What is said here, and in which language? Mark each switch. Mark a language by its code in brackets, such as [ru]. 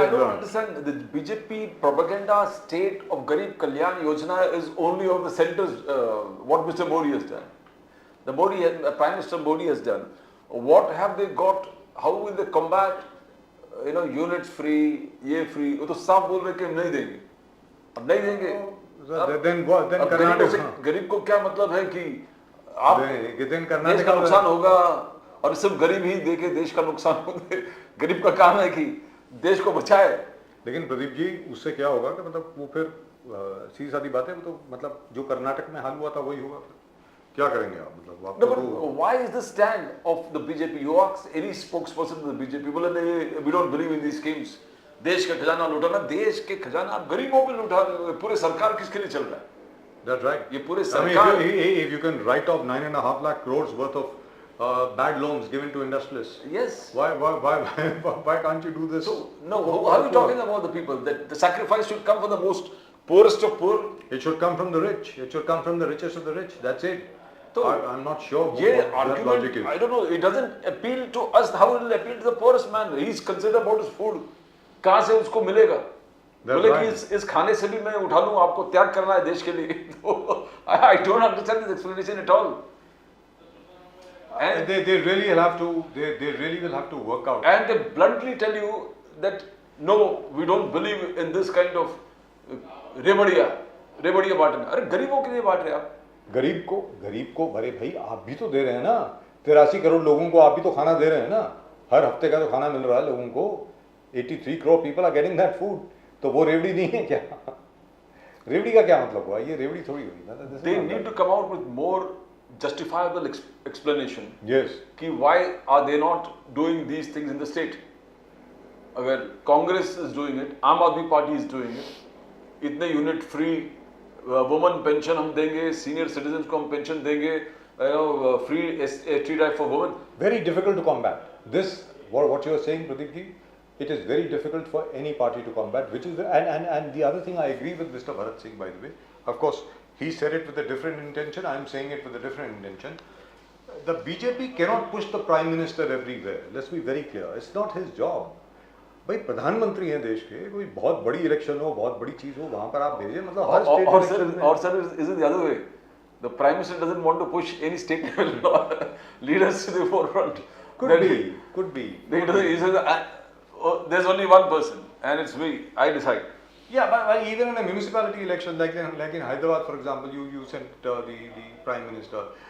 [en] I don't understand. The BJP propaganda state of Garib Kalyan Yojana is only of the center's, what Mr. Modi has done. The Prime Minister Modi has done. What have they got? How will they combat, units free, [hi] ये [en] free? [hi] वो तो साफ बोल रहे कि हम नहीं देंगे, अब नहीं देंगे। [en] then [hi] गरीब को क्या मतलब है कि आप देश का नुकसान होगा और सिर्फ गरीब ही देके देश का नुकसान होगा। गरीब का काम है कि देश को बचाए। लेकिन प्रदीप जी, उससे क्या होगा कि मतलब वो फिर सीधी सादी बात है, तो मतलब जो कर्नाटक में हाल हुआ था वही होगा। क्या करेंगे आप? मतलब [en] No, but why is the stand of the BJP? You ask any spokesperson of the BJP, [hi] बोले नहीं, [en] we don't believe in these schemes. [hi] देश का खजाना लुटाना, देश के खजाना आप गरीबों पे लुटा, पूरे सरकार किसके लिए चल रहा है? [en] That's right. [hi] ये पूरे सरकार। [en] If you can write off 9.5 lakh crores worth of bad loans given to industrialists. Yes. Why can't you do this? So no, how are you talking about the people? That the sacrifice should come from the most poorest of poor. It should come from the rich. It should come from the richest of the rich. That's it. So I'm not sure [hi] ये [en] what that argument, logic is. I don't know. It doesn't appeal to us. How will it appeal to the poorest man? He is concerned about his food. [hi] कहाँ से उसको मिलेगा? बोले कि इस खाने से भी मैं उठा लूँ, आपको त्याग करना है देश के लिए। तो [en] I don't understand this explanation at all. And they really will have to. They really will have to work out. and they bluntly tell you that no, we don't believe in this kind of [hi] रेबड़िया रेबड़िया बांटना. अरे गरीबों के लिए बांट रहे आप. गरीब को अरे भाई आप भी तो दे रहे हैं ना. 83 करोड़ लोगों को आप भी तो खाना दे रहे हैं ना. हर हफ्ते का तो खाना मिल रहा है लोगों को. 83 crore [en] People are getting that food. [hi] तो वो रेवड़ी नहीं है क्या? रेवड़ी का क्या मतलब हुआ? ये रेवड़ी थोड़ी हुई. [en] They need to come out with more justifiable explanation. Yes. [hi] कि [en] why are they not doing these things in the state? [hi] अगर कांग्रेस [en] is doing it, [hi] आम आदमी पार्टी is doing it, इतने यूनिट फ्री वुमन पेंशन हम देंगे, senior citizens को हम pension देंगे, free ST [en] Drive for woman. Very difficult to combat. This, what you are saying, Pradeep ji, it is very difficult for any party to combat, which is, and the other thing I agree with Mr. Bharat Singh, by the way. Of course, he said it with a different intention, I am saying it with a different intention. The BJP cannot push the Prime Minister everywhere. Let's be very clear. It's not his job. [hi] भाई प्रधानमंत्री हैं देश के, कोई बहुत बड़ी election हो, बहुत बड़ी चीज हो, वहां पर आप भेजिए. मतलब हर स्टेट इलेक्शन में. [en] Or sir, is it the other way? The Prime Minister doesn't want to push any state level leaders to the forefront. Could be. He says, there's only one person, and it's me. I decide. Yeah, but even in a municipality election, like in Hyderabad, for example, you sent the Prime Minister.